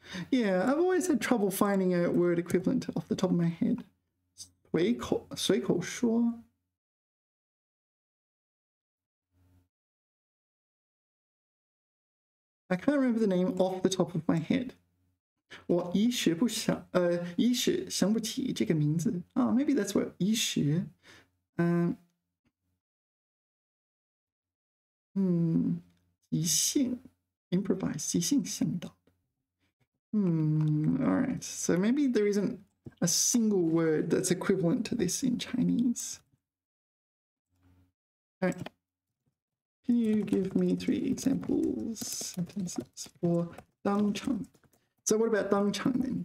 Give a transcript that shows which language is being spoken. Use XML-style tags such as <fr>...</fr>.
<en>Yeah, I've always had trouble finding a word equivalent off the top of my head.</en> <zh>随口说.</zh> <en>I can't remember the name off the top of my head.</en> <zh>我一时想不起这个名字.</zh> <en>Oh, maybe that's what 一时.</en> <zh>即兴 improvise 即兴想到.</zh> <en>All right. So maybe there isn't a single word that's equivalent to this in Chinese. All right. Can you give me 3 examples sentences for 当场? So what about 当场 then?</en>